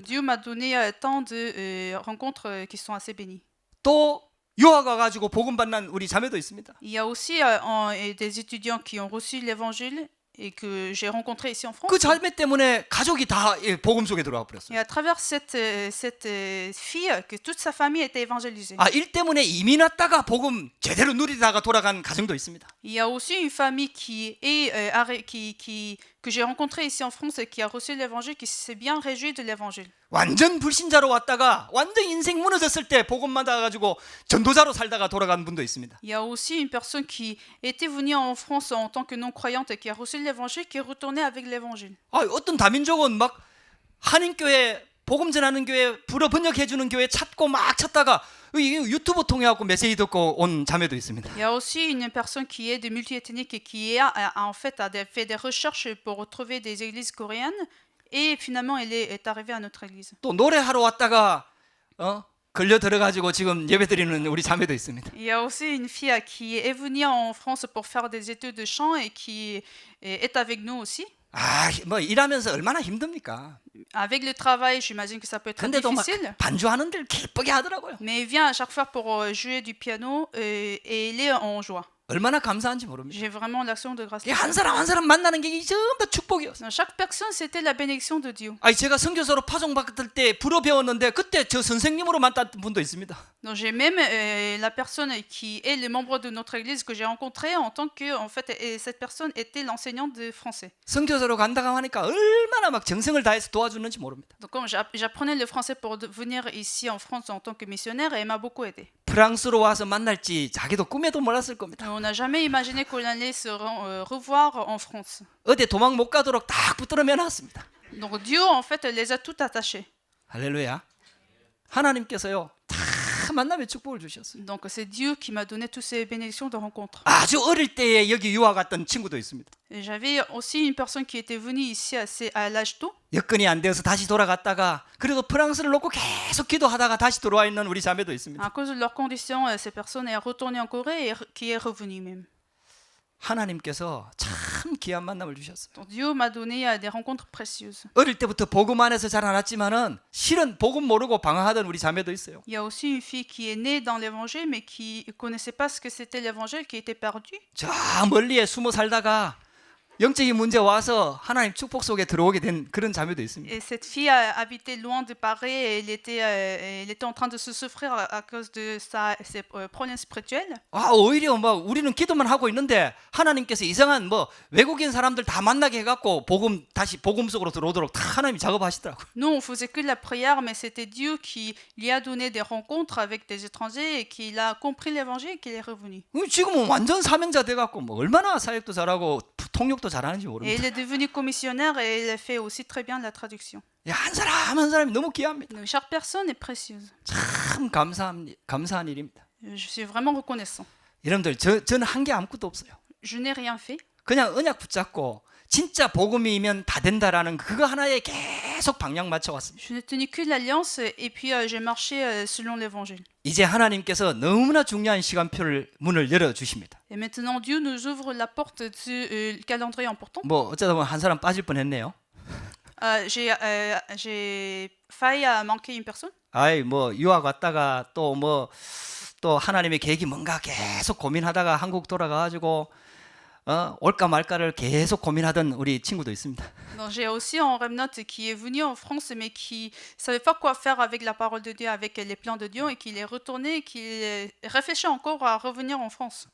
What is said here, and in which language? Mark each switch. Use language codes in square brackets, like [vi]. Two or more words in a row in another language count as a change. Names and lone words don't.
[fr] Dieu m'a donné tant de rencontres qui sont assez bénies. [ko] 또 유학 와가지고 복음 받는 우리 자매도 있습니다. [fr] Il y a aussi des étudiants qui ont reçu l'évangile et que j'ai rencontrés ici en France. [ko] 그 자매 때문에 가족이 다 복음 속에 들어와 버렸어요. [fr] Et à travers cette fille, que toute sa famille était évangélisée. [ko] 아, 일 때문에 이민 왔다가 복음 제대로 누리다가 돌아간 가정도 있습니다. [fr] Il y a aussi une famille que j'ai rencontrée ici en France et qui a reçu l'évangile, qui s'est bien réjouie de l'évangile. [ko] 완전 불신자로 왔다가 완전 인생 무너졌을 때 복음 받아가지고 전도자로 살다가 돌아간 분도 있습니다. [fr] Il y a aussi une personne qui était venue en France en tant que non-croyante et qui a reçu l'évangile, qui est retournée avec l'évangile. [ko] 아, 어떤 다민족은 막 한인교회 복음 전하는 교회 불어 번역해 주는 교회 찾고 막 찾다가 유튜브 통해 갖고 메시지 듣고 온 자매도 있습니다. [fr] Il y a aussi une personne qui est de multiethnique et qui en fait a fait des recherches pour retrouver des églises coréennes et finalement elle est arrivée à notre église. [ko] 또 노래하러 왔다가 걸려 들어가지고 지금 예배드리는 우리 자매도 있습니다. [fr] Il y a aussi une fille qui est venue en France pour faire des études de chant et qui est avec nous aussi. [ko] 아, 뭐 일하면서 얼마나 힘듭니까? [fr] Avec le travail, j'imagine que ça peut être [ko] 근데도 막 [fr] difficile. [ko] 반주하는 데를 기쁘게 하더라고요. [fr] Mais il vient à chaque fois pour jouer du piano et il est en joie. [ko] 얼마나 감사한지 모릅니다. [fr] J'ai vraiment l'action de grâce. [ko] 한 사람 한 사람 만나는 게 전부 다 축복이었어요. [fr] Chaque personne, c'était la bénédiction de Dieu. [ko] 아니, 제가 선교사로 파송 받을 때 불어 배웠는데 그때 저 선생님으로 만났던 분도 있습니다. [fr] Donc j'ai même la personne qui est le membre de notre église que j'ai rencontré en tant que en fait cette personne était l'enseignante de français. [ko] 선교사로 간다고 하니까 얼마나 막 정성을 다해서 도와주는지 모릅니다. [fr] Donc comme j'apprenais le français pour venir ici en France en tant que missionnaire et elle m'a beaucoup aidé. [ko] 프랑스로 와서 만날지 자기도 꿈에도 몰랐을 겁니다. [fr] On n'a jamais imaginé qu'on allait se revoir en France. [ko] 어디 도망 못 가도록 딱 붙들어 매놨습니다. [fr] Donc Dieu en fait les a tout attachés. [ko] 할렐루야. 하나님께서요 다 만남의 축복을 주셨어요. [fr] Donc c'est Dieu qui m'a donné toutes ces bénédictions de rencontre. [ko] 아주 어릴 때에 여기 유학 갔던 친구도 있습니다. [fr] Et j'avais aussi une personne qui était venue ici à l'âge tôt. [ko] 여건이 안 되어서 다시 돌아갔다가 그래도 프랑스를 놓고 계속 기도하다가 다시 들어와 있는 우리 자매도 있습니다. [fr] À cause de leurs conditions, cette personne est retournée en Corée et qui est revenue même. [ko] 하나님께서 참 귀한 만남을 주셨어요. [fr] Donc Dieu m'a donné des rencontres précieuses. [ko] 어릴 때부터 복음 안에서 자라났지만은 실은 복음 모르고 방황하던 우리 자매도 있어요. [fr] Il y a aussi une fille qui est née dans l'évangile mais qui ne connaissait pas ce que c'était l'évangile, qui était perdue. [ko] 저 멀리에 숨어 살다가 영적인 문제 와서 하나님 축복 속에 들어오게 된 그런 자매도 있습니다. [fr] Et cette fille habitait loin de Paris et elle était en train de se souffrir à cause de ses problèmes spirituels. [ko] 아, 오히려 막 우리는 기도만 하고 있는데 하나님께서 이상한 뭐 외국인 사람들 다 만나게 해갖고 다시 복음 속으로 들어오도록 다 하나님이 작업하시더라고요. [fr] Nous, on faisait que de la prière, mais c'était Dieu qui lui a donné des rencontres avec des étrangers et qu'il a compris l'évangile et qu'il est revenu. [ko] 지금은 완전 사명자 돼갖고 뭐 얼마나 사역도 잘하고 통역도 잘하는지 [fr] Et [ko] 모릅니다. [fr] il est devenu commissionnaire et il fait aussi très bien la traduction. [ko] 한 사람 한 사람이 너무 귀합니다. [fr] Donc, chaque personne est précieuse. [ko] 참 감사한 일입니다. [fr] Je suis vraiment reconnaissant. [ko] 여러분들 저는 한 게 아무것도 없어요. [fr] Je n'ai rien fait. [ko] 그냥 언약 붙잡고 진짜 복음이면 다 된다라는 그거 하나에 계속 방향 맞춰왔습니다. [fr] Je n'ai tenu que l'alliance et puis j'ai marché selon l'évangile. [ko] 이제 하나님께서 너무나 중요한 시간표를 문을 열어주십니다. [fr] Et maintenant, Dieu nous ouvre la porte du calendrier important. [ko] 뭐 어쩌다 보면 한 사람 빠질 뻔했네요. [fr] J'ai failli manquer une personne. [ko] 아이 뭐 유학 왔다가 또 하나님의 계획이 뭔가 계속 고민하다가 한국 돌아가가지고 올까 말까를 계속 고민하던 우리 친구도 있습니다. [fr] Donc, j'ai aussi un remnant qui est venu en France, mais qui savait pas quoi faire avec la parole de Dieu, avec les plans de Dieu, et qu'il est retourné, et qu'il réfléchit encore à revenir en France.